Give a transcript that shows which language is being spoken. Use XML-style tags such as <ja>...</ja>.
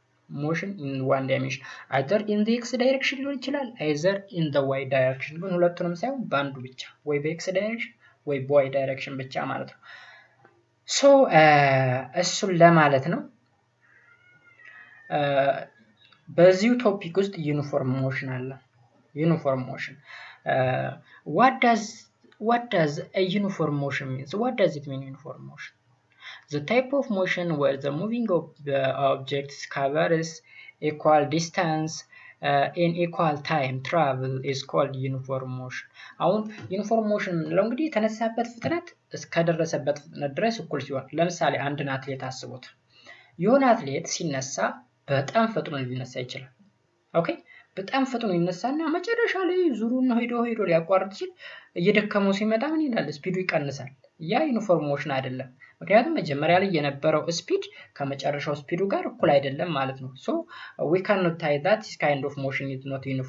<am>ሞሽን ኢን ዋን ዳይሜንሽን</am> <en>either in the x direction</en> <am>ሊሆን ይችላል</am> <en>either in the y direction።</en> <am>ግን ሁለቱንም ሳይሆን በአንዱ ብቻ ወይ በx direction ወይ በy direction ብቻ ማለት ነው። ሶ እሱን ለማለት ነው። በዚሁ ቶፒክ ውስጥ ዩኒፎርም ሞሽን አለ። ዩኒፎርም ሞሽን</am> <en>what does a uniform motion means? What does it mean, uniform motion? The type of motion where the moving of the objects covers equal distance in equal time travel is called uniform motion</en> <am>አሁን ዩኒፎርም ሞሽን የምንለው እንግዲህ የተነሳበት ፍጥነት እስከደረሰበት ፍጥነት ድረስ እኩል ሲሆን ለምሳሌ አንድን አትሌት አስቡት የሆነ አትሌት ሲነሳ በጣም ፈጥኖ ሊነሳ ይችላል ኦኬ በጣም ፈጥኖ ይነሳና መጨረሻ ላይ ዙሩን ሄዶ ሊያቋርጥ ሲል እየደከመው ሲመጣ ምን ይላል ስፒዱ ይቀንሳል ያ ዩኒፎርም ሞሽን አይደለም ምክንያቱም መጀመሪያ ላይ የነበረው ስፒድ ከመጨረሻው ስፒዱ ጋር እኩል አይደለም ማለት ነው</am> <en>so we cannot tie that this kind of motion is not</en>